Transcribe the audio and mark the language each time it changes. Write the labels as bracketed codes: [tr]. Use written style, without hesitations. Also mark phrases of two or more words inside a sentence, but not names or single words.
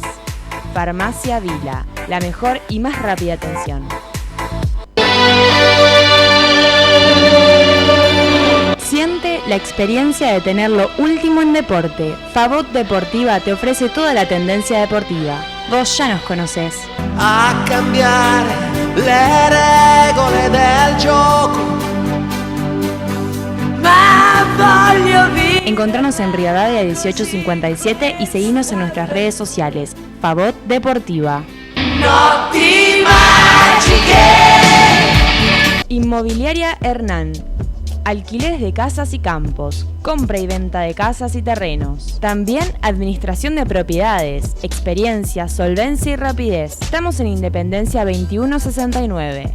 [es] Farmacia Vila, la mejor y más rápida atención. Siente la experiencia de tener lo último en deporte. Favot Deportiva te ofrece toda la tendencia deportiva. Vos ya nos conocés. [it] A cambiare le regole del gioco. Ma voglio vivere. [es] Encontranos en Rivadavia 1857 y seguinos en nuestras redes sociales. Favot Deportiva. [it] notti magiche. [es] Inmobiliaria Hernán. Alquileres de casas y campos, compra y venta de casas y terrenos. También administración de propiedades, experiencia, solvencia y rapidez. Estamos en Independencia 2169.